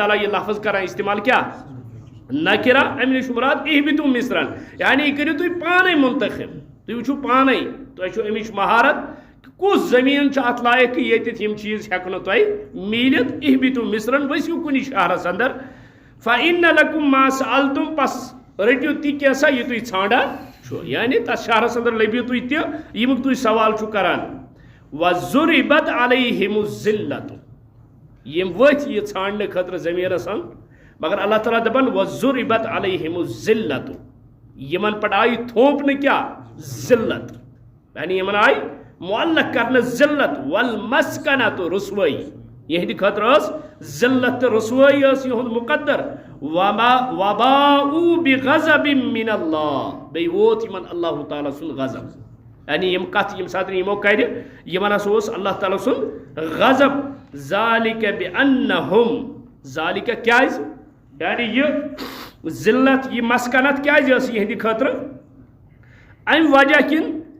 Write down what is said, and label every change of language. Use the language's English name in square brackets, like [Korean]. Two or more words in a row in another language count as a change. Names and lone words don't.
[Kashmiri] تعالیٰ یہِ لفظ کران استعمال کیٛاہ نکرا امہِ نِش مراد [Arabic] اہبِتو مصرن [Kashmiri] یعنی یہِ کٔرِو تُہۍ پانے منتخب تُہۍ وٕچھِو پانے تۄہہِ چھو امِچ مہارت کُس زٔمیٖن چھُ اتھ لایق کہ ییٚتٮ۪تھ یِم چیٖز ہٮ۪کہٕ نہٕ تۄہہِ میٖلِتھ [Arabic] اہبِتو مصرن [Kashmiri] ؤسِو کُنہِ شہرس اندر [Arabic] فإن لکم ما سألتم [Kashmiri] پس رٔٹِو تہِ کینٛژھا یہِ تُہۍ ژھانڈان چھُ یعنی تتھ شہرس اندر لٔبِو تُہۍ تہِ ییٚمیُک تُہۍ سوال چھُو کران [Arabic] وضربت علیہم الذلۃ [Kashmiri] یِم ؤتھۍ یہِ ژھانڈنہٕ خٲطرٕ زٔمیٖنس اندر مگر اللہ تعالیٰ دپان [Arabic] وضربت علیہم الذلۃ [Kashmiri] یمن پٮ۪ٹھ آیہِ تھوپنہٕ کیٛاہ ذلت یعنی یمن آیہِ معلق کرنہٕ ذلت والمسکنۃ رسوٲیی یہندِ خٲطرٕ ذلت تہٕ رسوٲیی یہُنٛد مقدر [Arabic] وباؤ بغضب من اللہ [Kashmiri] بیٚیہِ ووت یِمن اللہ تعالیٰ سُنٛد غضب یعنی یم کتھ یم ساتہٕ یمو کرِ یمن ہسا اوس اللہ تعالیٰ سُنٛد غضب [Arabic] ذالک بأنہم [Kashmiri] ذالک کیازِ یعنی یہ ذلت یہ مسکنت کیازِ ٲس یہندِ خٲطرٕ امہِ وجہ کِنۍ